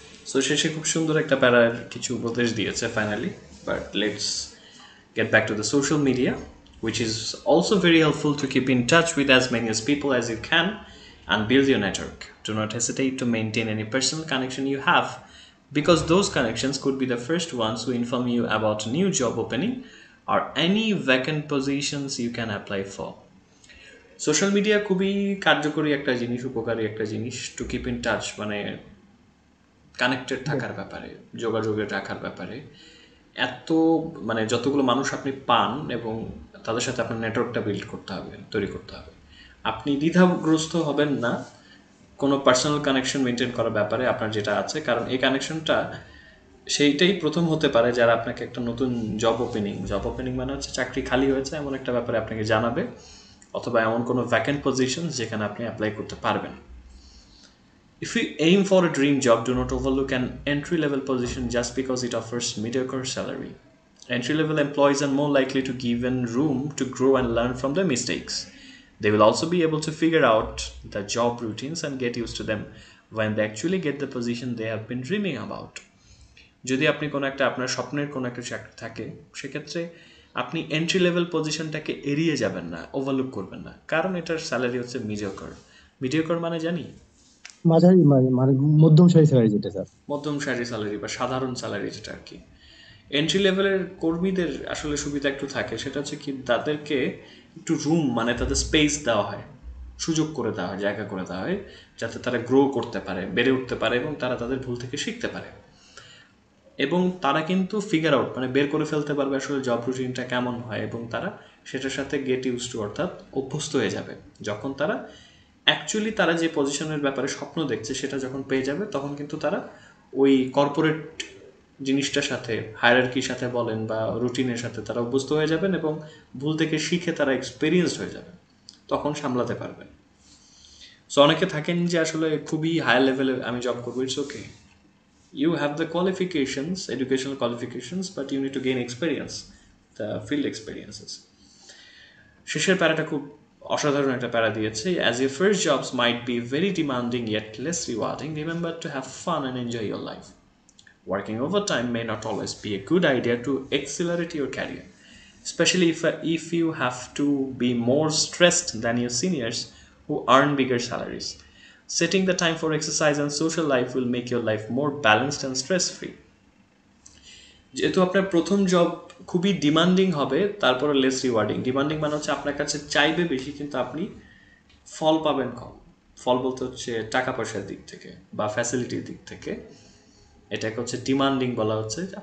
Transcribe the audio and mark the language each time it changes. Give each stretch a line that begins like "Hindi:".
English: So
Bangla: শেষে খুব সুন্দর একটা প্যারার কিছু উপদেশ দিয়েছে finally,
English: But let's get back to the social media, which is also very helpful to keep in touch with as many as people as you can and build your network. Do not hesitate to maintain any personal connection you have because those connections could be the first ones who inform you about new job opening or any vacant positions you can apply for.
Bangla: Social media খুবই কার্যকরী একটা জিনিস, উপকারী একটা জিনিস
English: to keep in touch,
Bangla: মানে connected
English: Yes.
Bangla: থাকার ব্যাপারে, যোগাযোগে রাখার ব্যাপারে। এত মানে যতগুলো মানুষ আপনি পান এবং তাদের সাথে আপনার নেটওয়ার্কটা বিল্ড করতে হবে, তৈরি করতে হবে। আপনি দ্বিধাগ্রস্ত হবেন না কোনো পার্সোনাল কানেকশন মেনটেন করার ব্যাপারে আপনার যেটা আছে, কারণ এই কানেকশনটা সেইটাই প্রথম হতে পারে যারা আপনাকে একটা নতুন জব ওপেনিং মানে হচ্ছে চাকরি খালি হয়েছে এমন একটা ব্যাপারে আপনাকে জানাবে, অথবা এমন কোনো ভ্যাকেন্ট পজিশন যেখানে আপনি অ্যাপ্লাই করতে পারবেন।
English: If you aim for a dream job, do not overlook an entry level position just because it offers mediocre salary. Entry level employees are more likely to given room to grow and learn from their mistakes. They will also be able to figure out the job routines and get used to them when they actually get the position they have been dreaming about.
Bangla: যদি আপনি কোনো একটা আপনার স্বপ্নের কোনো একটা চাকরি থাকে, সেক্ষেত্রে আপনি এন্ট্রি লেভেল পজিশনটাকে এড়িয়ে যাবেন না, ওভারলুক করবেন না, কারণ এটার স্যালারি হচ্ছে মিডিওকর। মিডিওকর মানে জানি মাঝারি মানে মধ্যম সারি স্যালারি যেটা স্যার। মধ্যম সারি স্যালারি বা সাধারণ স্যালারি যেটা আর কি। এন্ট্রি লেভেলের কর্মীদের আসলে সুবিধা একটু থাকে, সেটা হচ্ছে কি তাদেরকে একটু রুম মানে তাদের স্পেস দেওয়া হয়, সুযোগ করে দেওয়া হয়, জায়গা করে দেওয়া হয়, যাতে তারা গ্রো করতে পারে, বেড়ে উঠতে পারে এবং তারা তাদের ভুল থেকে শিখতে পারে। এবং তারা কিন্তু ফিগার আউট মানে বের করে ফেলতে পারবে আসলে জব রুটিনটা কেমন হয়, এবং তারা সেটার সাথে গেট ইউজ টু অর্থাৎ অভ্যস্ত হয়ে যাবে। যখন তারা অ্যাকচুয়ালি তারা যে পজিশনের ব্যাপারে স্বপ্ন দেখছে সেটা যখন পেয়ে যাবে, তখন কিন্তু তারা ওই কর্পোরেট জিনিসটার সাথে, হায়ারার্কির সাথে বলেন বা রুটিনের সাথে তারা অভ্যস্ত হয়ে যাবেন এবং ভুল থেকে শিখে তারা এক্সপেরিয়েন্সড হয়ে যাবে, তখন সামলাতে পারবেন।
English: so
Bangla: অনেকে থাকেন যে আসলে খুবই হায়ার লেভেলে আমি জব করবো,
English: It's okay, you have the qualifications, educational qualifications, but you need to gain experience, the field experiences.
Bangla: শেষের প্যারাটা খুব অসাধারণ একটা প্যারা দিয়েছে,
English: as your first jobs might be very demanding yet less rewarding, remember to have fun and enjoy your life. Working overtime may not always be a good idea to accelerate your career, especially if you have to be more stressed than your seniors who earn bigger salaries. Setting the time for exercise and social life will make your life more balanced and stress free.
Bangla: যেহেতু আপনার প্রথম job খুবই demanding হবে, তারপরে less rewarding. Demanding মানে হচ্ছে আপনার কাছে চাইবে বেশি, কিন্তু আপনি ফল পাবেন কম। ফল বলতে হচ্ছে টাকা পয়সার দিক থেকে বা ফ্যাসিলিটির দিক থেকে, এটাকে হচ্ছে ডিমান্ডিং বলা হচ্ছে।